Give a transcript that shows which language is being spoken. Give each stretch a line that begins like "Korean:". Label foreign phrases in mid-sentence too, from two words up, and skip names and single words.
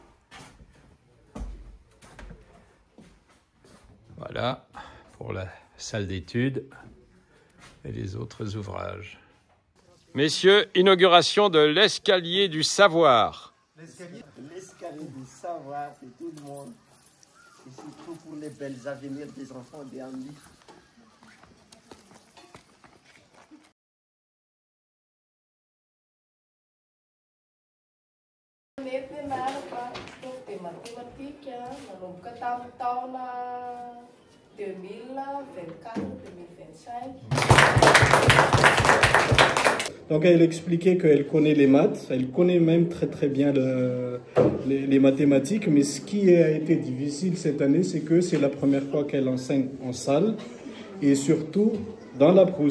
French: Voilà pour la salle d'études et les autres ouvrages. Messieurs, inauguration de l'escalier du savoir. L'escalier du savoir, c'est tout le monde. Et surtout pour les belles avenirs des enfants des amis.
Malagasy: Nety narapa de matematika nanomboka tamin'ny taona 2024-2025.
French: Donc elle expliquait qu'elle connaît les maths, elle connaît même très bien les mathématiques, mais ce qui a été difficile cette année, c'est que c'est la première fois qu'elle enseigne en salle et surtout dans la brousse.